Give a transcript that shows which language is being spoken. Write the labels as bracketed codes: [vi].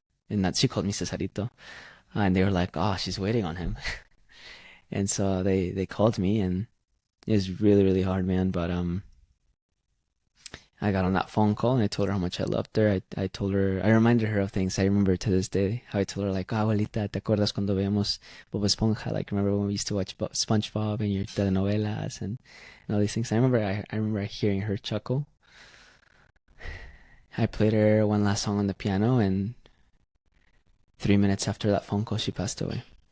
[es] And that she called me Cesarito, and they were like, "Oh, she's waiting on him." And so they called me, and it was really really hard, man. But I got on that phone call and I told her how much I loved her. I told her, I reminded her of things I remember to this day. [en] How I told her, like, oh, [es] abuelita, ¿te acuerdas cuando veíamos Bob Esponja? [en] Like, remember when we used to watch SpongeBob and your telenovelas and all these things? I remember hearing her chuckle. I played her one last song on the piano, and 3 minutes after that phone call, she passed away.